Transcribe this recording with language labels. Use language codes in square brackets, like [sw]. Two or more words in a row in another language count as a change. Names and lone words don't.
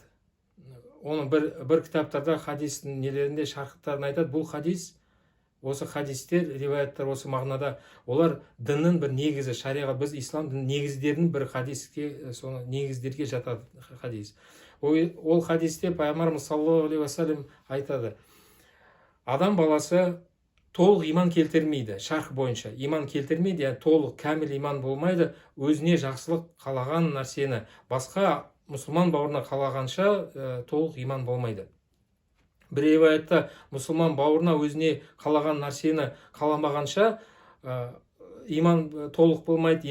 [kk] Оны бір кітаптарда, хадистің нелерінде, шархтарын айтады. Бұл хадис, осы хадистер, риwаяттар осы мағынада, олар діннің бір негізі, шариғат, біз ислам дінінің негіздерінің бір хадиске, соны негіздерге жатады хадис. Ол хадисте пайғамбарымыз [ar] صلى الله عليه وسلم [kk] айтады, адам баласы толық иман келтірмейді, шарх бойынша иман келтірмейді, яғни толық кәміл иман болмайды, өзіне жақсылық қалаған нәрсені басқа мұсылман бауырына қалағанша толық иман болмайды. Бір риwаятта мұсылман бауырына өзіне қалаған нәрсені қаламағанша иман толық болмайды.